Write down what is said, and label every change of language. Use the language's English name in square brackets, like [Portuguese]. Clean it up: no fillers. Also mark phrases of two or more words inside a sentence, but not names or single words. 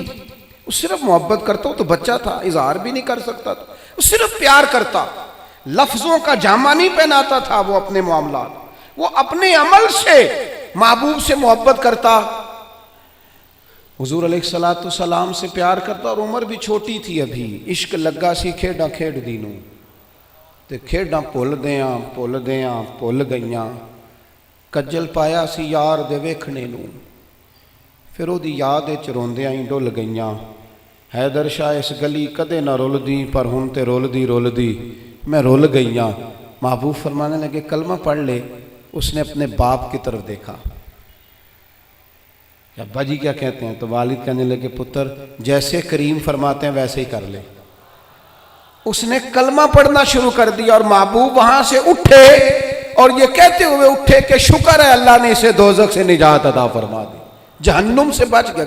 [Urdu] وہ صرف محبت کرتا، وہ تو بچہ تھا، اظہار بھی نہیں کر سکتا تھا، وہ صرف پیار کرتا. لفظوں کا جامہ نہیں پہناتا تھا وہ اپنے معاملات، وہ اپنے عمل سے محبوب سے محبت کرتا. حضور علیہ السلام سے پیار کرتا، اور عمر بھی چھوٹی تھی ابھی. [Punjabi] عشق لگا سی کھیڈاں کھیڈ دینوں تے کھیڈاں بھل گئیاں. کجل پایا سی یار دے ویکھنے نوں، پھر وہ دی یاد وچ روندیاں ہی ڈل گئیاں. حیدر شاہ اس گلی کدے نہ رلدی، پر ہن تے رلدی میں رل گئیاں. [Urdu] محبوب فرمانے لگے کلمہ پڑھ لے. اس نے اپنے باپ کی طرف دیکھا، ابا جی کیا کہتے ہیں؟ تو والد کہنے لگے پتر جیسے کریم فرماتے ہیں ویسے ہی کر لے. اس نے کلمہ پڑھنا شروع کر دیا اور محبوب وہاں سے اٹھے اور یہ کہتے ہوئے اٹھے کہ شکر ہے اللہ نے اسے دوزخ سے نجات عطا فرما دی، جہنم سے بچ گیا.